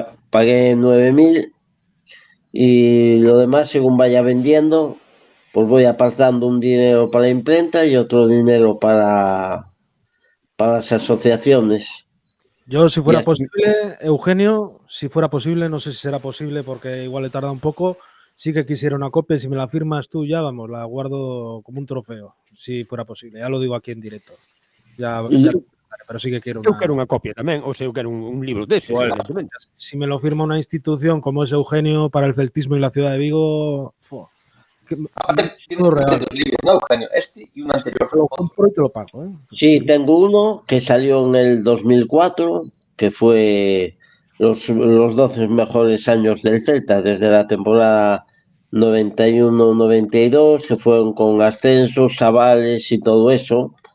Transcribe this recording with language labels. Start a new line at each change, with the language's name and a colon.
Spanish: Pagué 9.000 y lo demás, según vaya vendiendo, pues voy apartando un dinero para la imprenta y otro dinero para las asociaciones. Yo, si fuera Y- posible, Eugenio, si fuera posible, no sé si será posible porque igual le tarda un poco, sí que quisiera una copia y si me la firmas tú ya, vamos, la guardo como un trofeo, si fuera posible. Ya lo digo aquí en directo. Ya, pero sí que quiero
Galician: Eu una. quero unha copia tamén, ou sea, eu quero un libro deses,
Spanish: Igual. evidentemente. Si me lo firma una institución como es Eugenio para el celtismo y la ciudad de Vigo, Aparte, tienes todo real. dos libros, ¿no, Eugenio? Este y un anterior. Lo compro y te lo pago, ¿eh? Sí, tengo uno que salió en el 2004, que fue los 12 mejores años del Celta, desde la temporada 91-92, que fueron con ascensos, avales y todo eso.